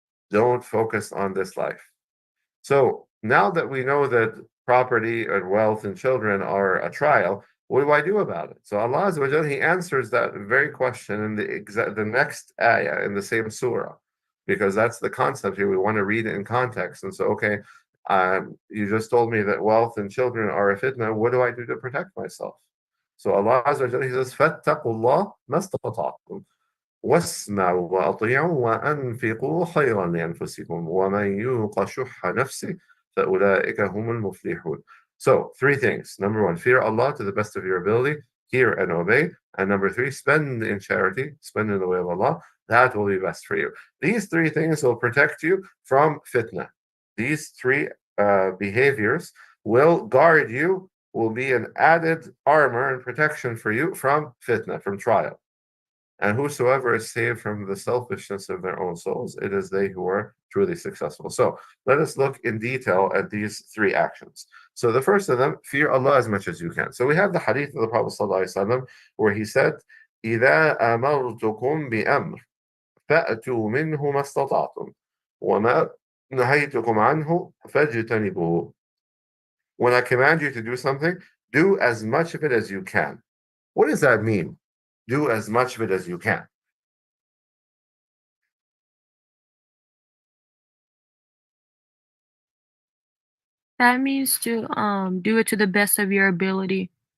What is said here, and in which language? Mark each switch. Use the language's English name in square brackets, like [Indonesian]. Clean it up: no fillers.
[English] Don't focus on this life. So now that we know that property and wealth and children are a trial, what do I do about it? So Allah Azza wa Jalla, He answers that very question in the next ayah in the same surah, because that's the concept here. We want to read it in context. And so, okay, you just told me that wealth and children are a fitna. What do I do to protect myself? So Allah Azza wa Jalla, He says, [Arabic] فَاتَّقُوا اللَّهَ مَا اسْتَطَعْتُمْ وَاسْمَعُوا وَأَطِيعُوا وَأَنْفِقُوا خَيْرًا لِأَنفُسِكُمْ وَمَنْ يُوقَ شُحَّ نَفْسِهِ فَأُولَٰئِكَ هُمُ الْمُفْلِحُونَ. [English] So 3 things. Number 1, fear Allah to the best of your ability, hear and obey. And number 3, spend in charity, spend in the way of Allah. That will be best for you. These 3 things will protect you from fitnah. These 3 behaviors will guard you, will be an added armor and protection for you from fitnah, from trial. And whosoever is saved from the selfishness of their own souls, it is they who are truly successful. So let us look in detail at these 3 actions. So the first of them, fear Allah as much as you can. So we have the hadith of the Prophet ﷺ where he said, [Arabic] إِذَا أَمَرْتُكُمْ بِأَمْرٍ فَأْتُوا مِنْهُ مَا اسْتَطَعْتُمْ وَمَا نَهَيْتُكُمْ عَنْهُ فَاجْتَنِبُوهُ. [English] When I command you to do something, do as much of it as you can. What does that mean? Do as much of it as you can. That means to do it to the best of your ability.